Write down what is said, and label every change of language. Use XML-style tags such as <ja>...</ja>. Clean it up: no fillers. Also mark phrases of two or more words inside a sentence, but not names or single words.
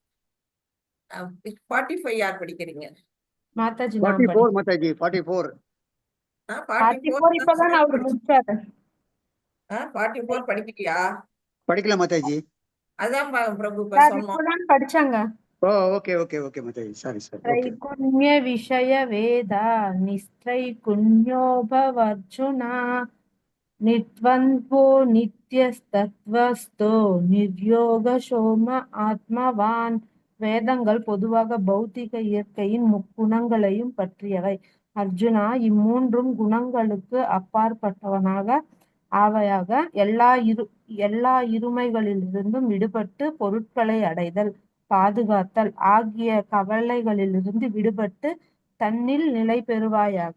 <ta>45 யார் படிக்கிறீங்க? மாதாஜி 44 மாதாஜி, 44. 44 இப்பதான் அவரு முடிச்சாரு. 44 படிக்கலையா? படிக்கல மாதாஜி. அதான் பிரபு சொன்னோம். இப்பதான் படிச்சாங்க.</ta> <en>okay okay okay மாதாஜி, sorry sorry.</en> <sa>त्रैगुण्य विषय वेद निस्त्रैगुण्योभवर्जुना निद्वन्द्वो नित्यस्तत्वस्तो निर्योग सोम आत्मवान्.</sa> <ta>வேதங்கள் பொதுவாக பௌத்திக இயற்கையின் முக்குணங்களையும் பற்றியவை. அர்ஜுனா, இம்மூன்றும் குணங்களுக்கு அப்பாற்பட்டவனாக ஆவையாக எல்லா இருமைகளிலிருந்தும் விடுபட்டு பொருட்களை அடைதல், பாதுகாத்தல் ஆகிய கவலைகளிலிருந்து விடுபட்டு தன்னில் நிலை பெறுவாயாக.</ta>